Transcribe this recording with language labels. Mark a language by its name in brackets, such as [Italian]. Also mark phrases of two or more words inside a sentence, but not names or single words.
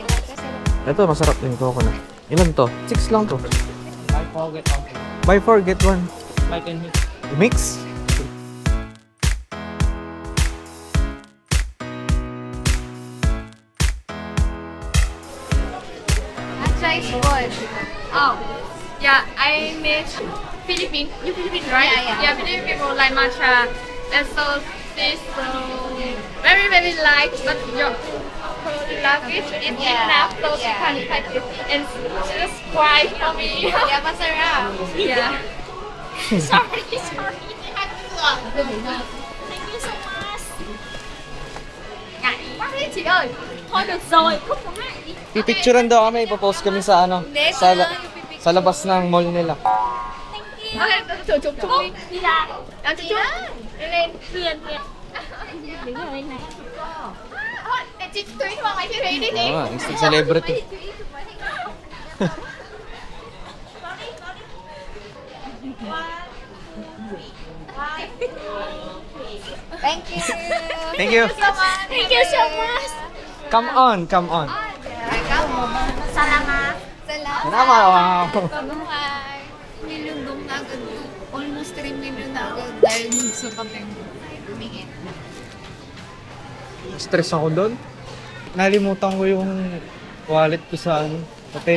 [Filipino] Kasi Ito, masarap din coconut. Ilan to? 6 lang to. [English] Buy 4, get 1. Mix? Chinese food. Oh, yeah, I miss Philippines. You Philippines, right? Yeah. Philippine people like matcha. And so this very light, but your language is enough, so you can type it and just cry for me. [Filipino] Yeah, masarap. [English] Yeah. Sorry. Thank you so much. [Vietnamese] Ngại quá đấy chị ơi. Thôi được rồi, không có ngại đi. [Filipino] Pipicturean daw kami, ipopost kami sa ano, sa labas ng mall nila. [Vietnamese] Ok, chụp đi. Đi ra. Chụp chụp. Lên thuyền kìa. Đứng ở bên này. Thôi, để chị Thúy vào máy siêu thị đi chị. [Filipino] Oo, [English] instant celebrity. Thank you. Thank you. Thank you so much. Come on, come on. [Filipino] Salamat. Salamat. Wow. Bye. Million dong na agad. [English] Almost 3 million [Filipino] na agad dahil sa pag-tumingin. Stress ako doon. Nalimutan ko yung wallet ko sa ano, hotel.